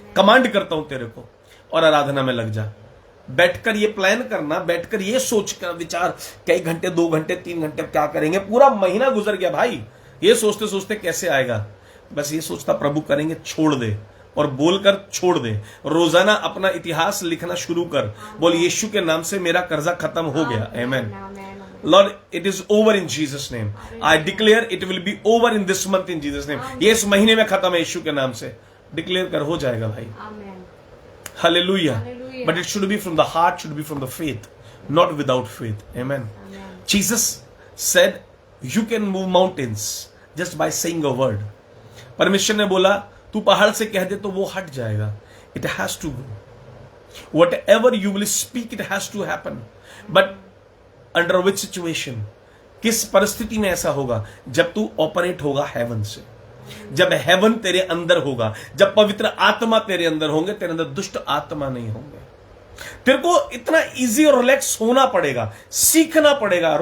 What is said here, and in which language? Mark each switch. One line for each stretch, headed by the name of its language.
Hindi: Command करता हूं तेरे को, और आराधना में लग जा। बैठकर ये प्लान करना, बैठकर ये सोच कर विचार, कई घंटे, 2 घंटे, 3 घंटे क्या करेंगे? पूरा महीना गुजर गया भाई, ये सोचते सोचते कैसे आएगा? बस ये सोचता प्रभु करेंगे, छोड़ दे, और बोलकर छोड़ दे। रोजाना अपना इतिहास लिखना शुरू कर। बोल यीशु के नाम से मेरा कर्जा खत्म हो गया। आमेन।
English: Lord, it is over in Jesus' name. I declare it will be over in this month in Jesus' name.
Hindi: ये इस महीने में खत्म है यीशु के नाम से। डिक्लेयर कर, हो जाएगा भाई।
English: Hallelujah. But it should be from the heart, should be from the faith, not without faith. Amen. Jesus said, you can move mountains just by saying a word.
Hindi: परमेश्वर ने बोला तू पहाड़ से कह दे तो वो हट जाएगा।
English: It has to go. Whatever you will speak, it has to happen. But under which situation,
Hindi: किस परिस्थिति में ऐसा होगा? जब तू ऑपरेट होगा हेवन से, जब हेवन तेरे अंदर होगा, जब पवित्र आत्मा तेरे अंदर होंगे, तेरे अंदर दुष्ट आत्मा नहीं होंगे। तेरे को इतना इजी और रिलैक्स होना पड़ेगा, सीखना पड़ेगा।